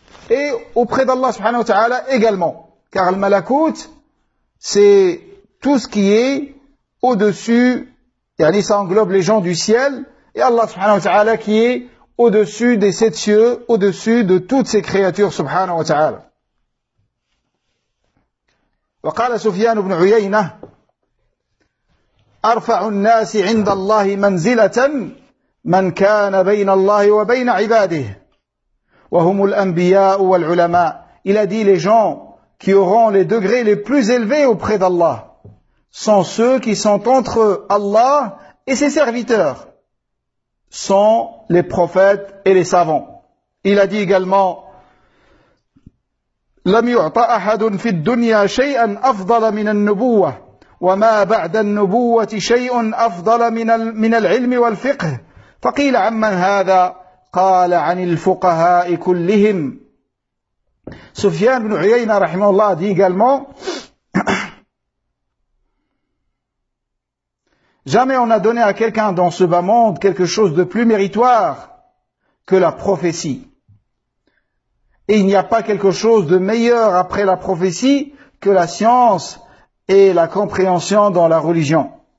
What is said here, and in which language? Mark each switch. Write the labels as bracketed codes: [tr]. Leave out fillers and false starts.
[fr] Et auprès d'Allah subhanahu wa ta'ala également. Car le malakout, c'est tout ce qui est au-dessus, yani ça englobe les gens du ciel, et Allah subhanahu wa ta'ala qui est au-dessus des sept cieux, au-dessus de toutes ces créatures subhanahu wa ta'ala. [ar] وقال سفيان بن عيينة أرفع الناس عند الله منزلة من كان بين الله وبين عباده وهم الأنبياء والعلماء. [fr] Il a dit, les gens qui auront les degrés les plus élevés auprès d'Allah sont ceux qui sont entre Allah et ses serviteurs, sont les prophètes et les savants. Il a dit également, [ar] لم يعطى أحد في الدنيا شيئا أفضل من النبوة وما بعد النبوة شيء أفضل من العلم والفقه. فقيل عمن هذا؟ قال عن الفقهاء كلهم. [fr] سفيان بن عيينة [ar] رحمه الله [fr] dit également, jamais on a donné à quelqu'un dans ce bas monde quelque chose de plus méritoire que la prophétie. Et il n'y a pas quelque chose de meilleur après la prophétie que la science et la compréhension dans la religion.